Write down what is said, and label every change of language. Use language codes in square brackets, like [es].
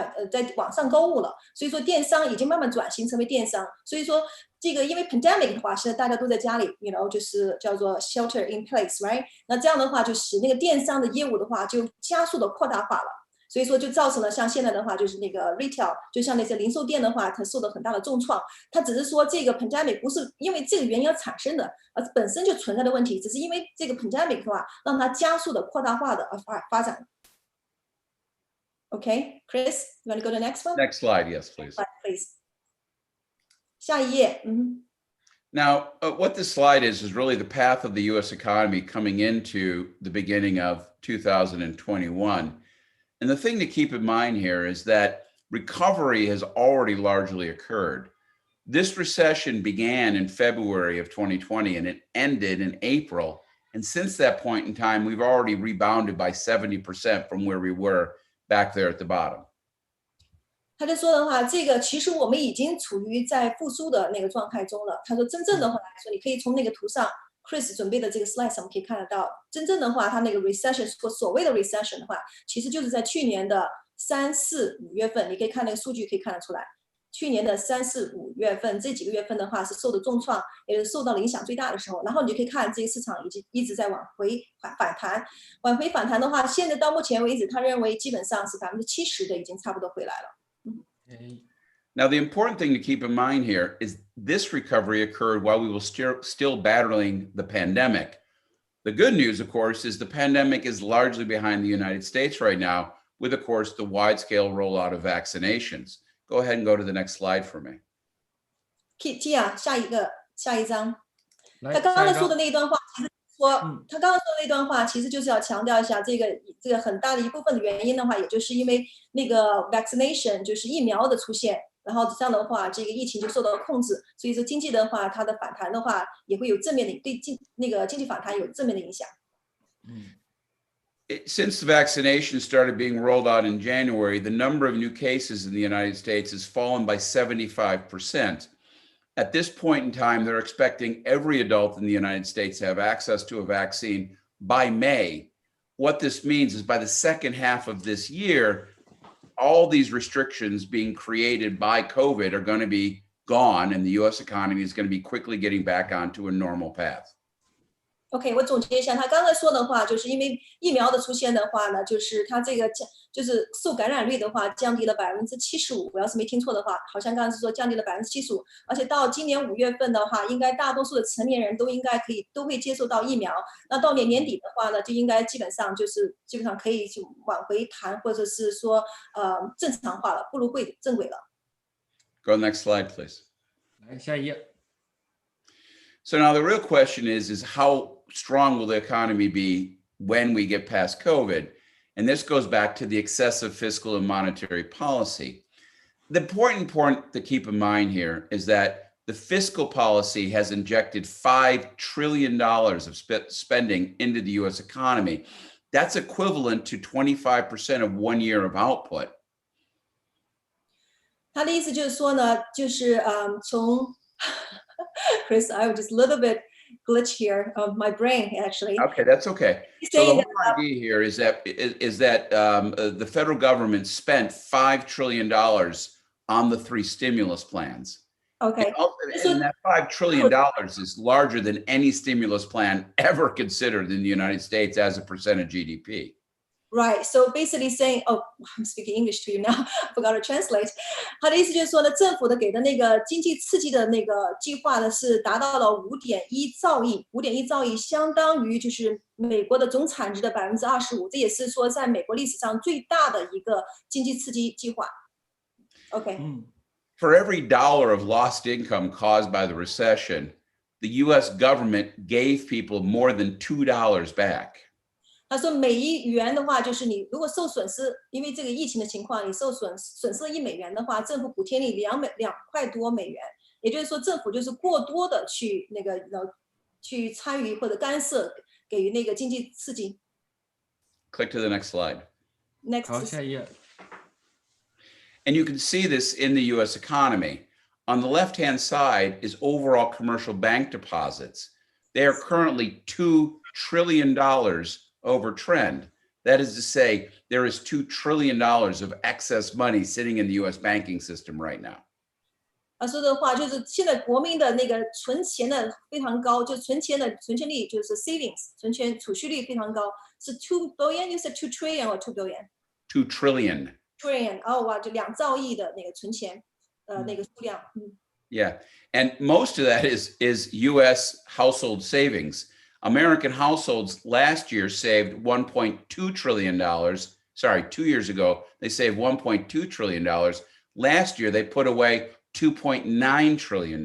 [zh] 在网上购物了，所以说电商已经慢慢转型成为电商，所以说这个因为 pandemic 的话，现在大家都在家里 就是叫做 [en] shelter in place right， [zh] 那这样的话就使那个电商的业务的话就加速的扩大化了，所以说就造成了像现在的话就是那个 retail， 就像那些零售店的话，它受到很大的重创。它只是说这个 pandemic 不是因为这个原因而产生的，而本身就存在的问题，只是因为这个 pandemic 的话让它加速的扩大化的而发展。 [en] Okay, Chris, you want to go to the next one? Next slide, yes, please. Please. [zh] 下一页。 [en] Now, what this slide is really the path of the U.S. economy coming into the beginning of 2021. And the thing to keep in mind here is that recovery has already largely occurred. This recession began in February of 2020 and it ended in April. And since that point in time, we've already rebounded by 70% from where we were back there at the bottom. [zh] 他就说的话，这个其实我们已经处于在复苏的那个状态中了。他说，真正的话来说，你可以从那个图上 ，Chris 准备的这个 slide 上可以看得到，真正的话，他那个 recession 或所谓的 recession 的话，其实就是在去年的3、4、5月份，你可以看那个数据可以看得出来。去年的3、4、5月份这几个月份的话是受的重创，也是受到了影响最大的时候。然后你就可以看这些市场一直在往回反弹的话，现在到目前为止，他认为基本上是70%的已经差不多回来了。 [en] Now, the important thing to keep in mind here is this recovery occurred while we were still battling the pandemic. The good news, of course, is the pandemic is largely behind the United States right now, with, of course, the wide-scale rollout of vaccinations. Go ahead and go to the next slide for me. [zh] Tia，下一张。他刚刚说的那一段话，其实说他刚刚说的那段话，其实就是要强调一下这个很大的一部分的原因的话，也就是因为那个 vaccination 就是疫苗的出现，然后这样的话，这个疫情就受到控制，所以说经济的话，它的反弹的话也会有正面的对那个经济反弹有正面的影响。 [en] Since the vaccination started being rolled out in January, the number of new cases in the United States has fallen by 75%. At this point in time, they're expecting every adult in the United States to have access to a vaccine by May. What this means is by the second half of this year, all these restrictions being created by COVID are going to be gone, and the U.S. economy is going to be quickly getting back onto a normal path. [zh] OK， 我总结一下，他刚才说的话，就是因为疫苗的出现的话呢，就是它这个就是受感染率的话降低了75%，我要是没听错的话，好像刚才是说降低了75%，而且到今年5月份的话，应该大多数的成年人都会接受到疫苗，那到年底的话呢，就应该基本上可以就往回弹，或者是说正常化了，步入正轨了。 [en] Go next slide, please. [zh] 来下一页。 [en] So now the real question is how strong will the economy be when we get past COVID? And this goes back to the excessive fiscal and monetary policy. The important point to keep in mind here is that the fiscal policy has injected $5 trillion of spending into the U.S. economy. That's equivalent to 25% of 1 year of output. [zh] 他的意思就是说呢，就是从 [en] Chris, I was just a little bit glitch here of my brain, actually. Okay, that's okay. So the whole idea here is that the federal government spent $5 trillion on the 3 stimulus plans. Okay. And that $5 trillion is larger than any stimulus plan ever considered in the United States as a percent of GDP. Right. So basically saying, oh, I'm speaking English to you now. I forgot to translate. [zh] 他的意思就是说呢，政府的给的那个经济刺激的那个计划呢，是达到了5.1兆亿，5.1兆亿相当于就是美国的总产值的25%，这也是说在美国历史上最大的一个经济刺激计划。 [en] OK。 For every dollar of lost income caused by the recession, the U.S. government gave people more than $2 back. [zh] 他说每1元的话，就是你如果受损失，因为这个疫情的情况，你受损失了1美元的话，政府补贴你2块多美元，也就是说政府就是过多的去去参与或者干涉，给予那个经济刺激。 [en] Click to the next slide. Next. [zh] 好，下一页。 [en] And you can see this in the U.S. economy. On the left-hand side is overall commercial bank deposits. They are currently $2 trillion over trend. That is to say, there is $2 trillion of excess money sitting in the U.S. banking system right now. [zh] 他说的话就是现在国民的那个存钱的非常高，就存钱率就是 savings 存钱储蓄率非常高，是2 billion. [en] You said 2 trillion or 2 billion? 2 trillion. Trillion. [zh] 哦哇，就2兆亿的那个存钱那个数量。 [en] Yeah, and most of that is U.S. household savings. American households last year saved $1.2 trillion. Sorry, 2 years ago, they saved $1.2 trillion. Last year, they put away $2.9 trillion.